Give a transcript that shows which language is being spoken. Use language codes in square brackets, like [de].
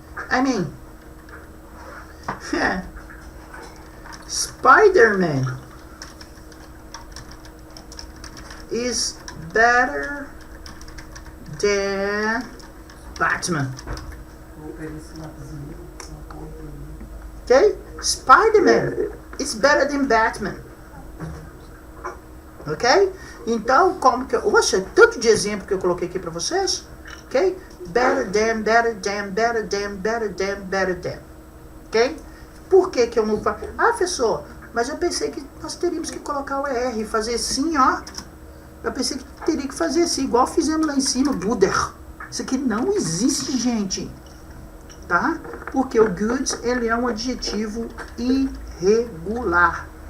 [en] I mean, Spider-Man is better than Batman. Okay? Spider-Man is better than Batman. Ok? [pt] Então, como que Oxa, tanto de exemplo que eu coloquei aqui para vocês. Ok? [en] Better than, better than, better than, better than, better than. [pt] Ok? Por que eu não faço? Ah, professor, mas eu pensei que nós teríamos que colocar o ER e fazer assim, ó. Eu pensei que teria que fazer assim, igual fizemos lá em cima, Buder. Isso aqui não existe, gente. Tá? Porque o good, ele é um adjetivo irregular.